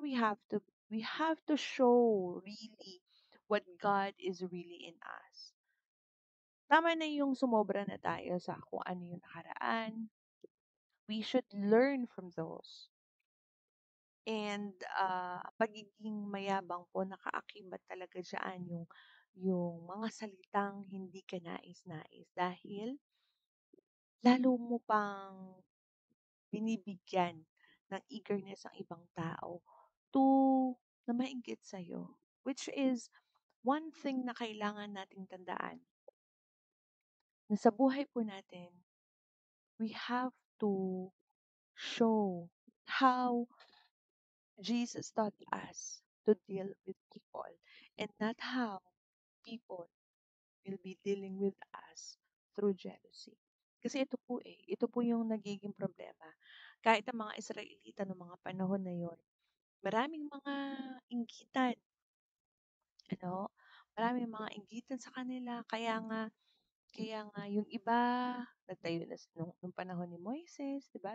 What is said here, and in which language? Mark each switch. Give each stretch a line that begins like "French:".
English: We have to show really what God is really in us.
Filipino: Tama na yung sumobra na tayo sa kung ano yung nakaraan.
English: We should learn from those.
Filipino: And pagiging mayabang po, nakaakibat talaga diyan yung mga salitang hindi ka nais-nais dahil lalo mo pang binibigyan ng eagerness ang ibang tao to na mainggit sa'yo.
English: Which is one thing
Filipino: na kailangan nating tandaan na sa buhay po natin,
English: we have to show how Jesus taught us to deal with people and not how people will be dealing with us through jealousy.
Filipino: Kasi ito po yung nagiging problema. Kahit ang mga Israelita noong mga panahon na yon, maraming mga inggitan, ano, maraming mga inggitan sa kanila, kaya nga yung iba nagtayo na nung panahon ni Moises, 'di ba?